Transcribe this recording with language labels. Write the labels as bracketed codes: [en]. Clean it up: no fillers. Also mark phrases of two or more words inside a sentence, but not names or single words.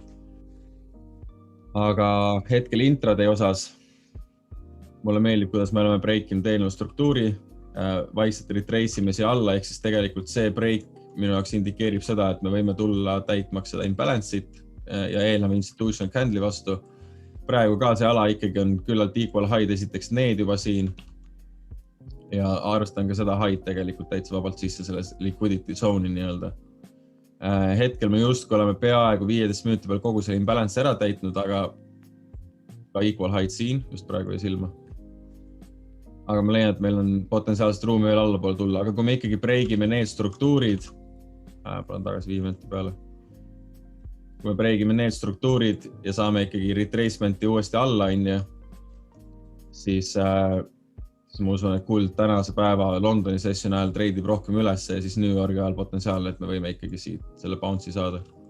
[et] Aga hetkel intraday osas mulle meeldib, kuidas me oleme breikinud eelnõu struktuuri, vaikselt retrace'ime siia alla, ehk siis tegelikult see break minu jaoks indikeerib seda, et me võime tulla täitmaks seda imbalance'it ja eelneva [en] institutional candle'i [et] vastu. Praegu ka see ala ikkagi on küllalt [en] equal high, [et] esiteks need juba siin ja arvestan ka seda high tegelikult täitsa vabalt sisse selles [en] liquidity zone'i [et] nii-öelda. Hetkel me justkui oleme peaaegu 15 minuti peal kogu selle imbalance ära täitnud, aga ka [en] equal high [et] siin just praegu ei silma. Aga ma leian, et meil on potentsiaalselt ruumi veel allapoole tulla, aga kui me ikkagi breigime need struktuurid, panen tagasi 5 minuti peale, kui me breigime need struktuurid ja saame ikkagi retracementi uuesti alla, siis ma usun, et kuld tänase päeva Londoni session ajal treidib rohkem üles ja siis New Yorki ajal potentsiaalne, et me võime ikkagi siit selle bounce'i saada.